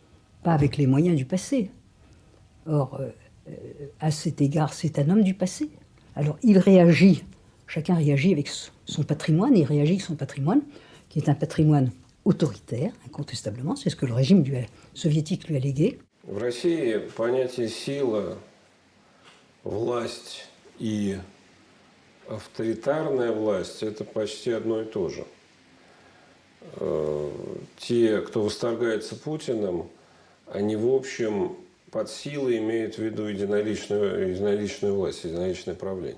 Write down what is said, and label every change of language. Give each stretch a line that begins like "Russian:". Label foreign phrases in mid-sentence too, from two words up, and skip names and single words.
French: Pas avec les moyens du passé. Or, à cet égard, c'est un homme du passé. Alors il réagit, chacun réagit avec son patrimoine, il réagit avec son patrimoine, qui est un patrimoine autoritaire, incontestablement, c'est ce que le régime soviétique lui a légué.
Russian: В России понятие сила, власть и авторитарная власть – это почти одно и то же. Те, кто восторгается Путиным, они в общем под силой имеют в виду единоличную власть, единоличное правление.